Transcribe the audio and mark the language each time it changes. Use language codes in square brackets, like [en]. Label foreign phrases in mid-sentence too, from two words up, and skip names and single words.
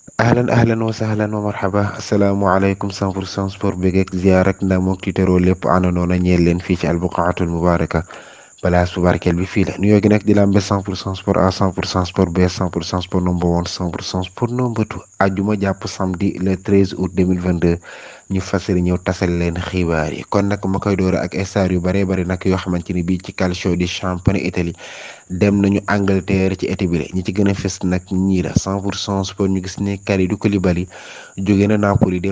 [ar] أهلا وسهلا ومرحبا السلام عليكم [wo] 100% sport begeek ziar ak ndamook tiitaroo lépp àndandoo na ñeel leen fii ci [ar] البقعة المباركة [wo] place bu barkeel bi fii la nuyoo gi nag di lambe 100% sport à 100% sport b 100% sport number 1 100% sport number 2 ajjuma jàpp [fr] samedi le 13 août 2022 [wo] ñu fasari ñëw tasal leen xibaar yi kon nag ma koy doore ak star yu bare bari nag yoo xamante ni bii ci calcio di [fr] championnat Italie [wo] dem nañu Angleterre ci été bi la ñi ci gën a fës nag ñii la 100% sport ñu gis ne Kalidou Koulibaly jóge na Napoli dem